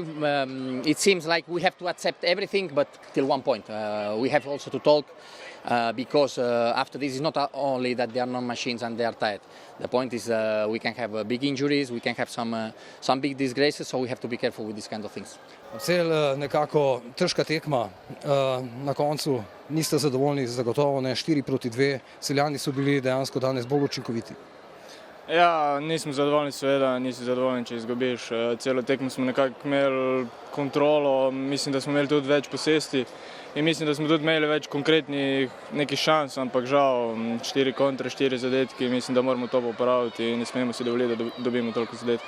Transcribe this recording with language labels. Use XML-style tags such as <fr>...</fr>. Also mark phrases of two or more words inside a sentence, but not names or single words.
<en>It seems like we have to accept everything, but till one point. We have also to talk. Because after this, it's not only that they are not machines and they are tired. The point is we can have big injuries, we can have some big disgraces, so we have to be careful with these kind of things.</en> <sl>Cel nekako težka tekma, na koncu niste zadovoljni, zagotovo ne, 4-2, Celjani so bili dejansko danes bolj učinkoviti. Ja, nismo zadovoljni, seveda, nisi zadovoljni, če izgubiš. Celo tekmo smo nekako imeli kontrolo, mislim, da smo imeli tudi več posesti in mislim, da smo tudi imeli več konkretnih nekih šans, ampak žal 4 kontre, 4 zadetki, mislim, da moramo to popraviti in ne smemo si dovoliti, da dobimo toliko zadetkov.</sl>